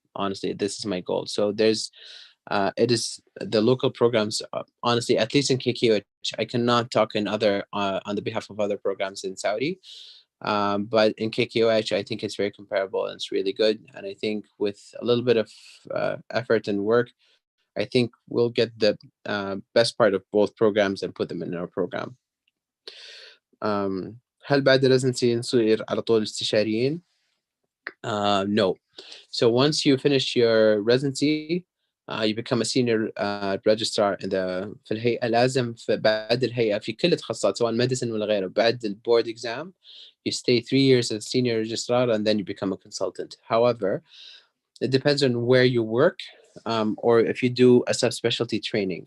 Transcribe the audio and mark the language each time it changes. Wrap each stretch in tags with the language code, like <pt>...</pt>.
<en>Honestly, this is my goal. So there's it is the local programs, honestly, at least in KQH, I cannot talk in other on the behalf of other programs in Saudi, but in KQH, I think it's very comparable and it's really good. And I think with a little bit of effort and work, I think we'll get the best part of both programs and put them in our program.</en> <ar>هل بعد residency نصير على طول استشاريين؟ No.</ar> <en>So once you finish your residency, you become a senior registrar in the</en> <ar>في الهيئة. لازم بعد الهيئة في كل التخصصات سواء medicine ولا غيره بعد</ar> <en>the board exam, you stay 3 years as senior registrar and then you become a consultant. However, it depends on where you work, or if you do a subspecialty training.</en>